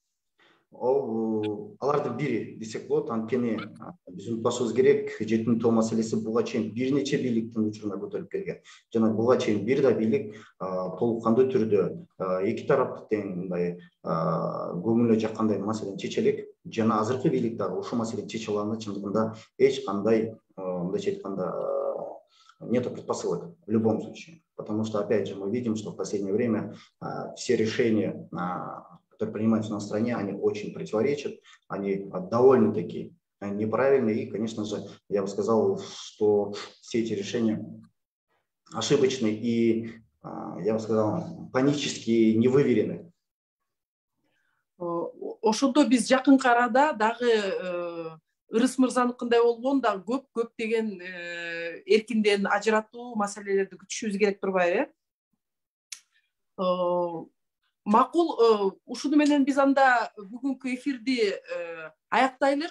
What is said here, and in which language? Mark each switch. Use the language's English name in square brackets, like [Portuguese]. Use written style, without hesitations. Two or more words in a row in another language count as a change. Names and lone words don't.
[Kyrgyz] Алардын бири десек болот. Анткени биз унутпашыбыз керек, жетим тоо маселеси буга чейин бир нече бийликтин учуруна көтөрүлүп келген. Жана буга чейин бир да бийлик толук кандуу түрдө эки тараптык тең мындай көңүлүнө жаккандай маселени чече элек. Жана азыркы бийлик дагы ушул маселени чече алганда чындыгында эч кандай мындайча айтканда [Russian] нету предпосылок в любом случае. Потому что опять же мы видим, что в последнее время все решения, которые принимаются на стране, они очень противоречат, они довольно-таки неправильные. И, конечно же, я бы сказал, что все эти решения ошибочный и, я бы сказал, панически невыверенный. [Kyrgyz] Ошондо биз жакынкы арада дагы ырыс мырзаныкындай болгон дагы көп деген эркинден ажыратуу маселелерди күтүшүбүз керек турбайбы? Макул, ушуну менен биз анда бүгүнкү эфирди аяктайлык.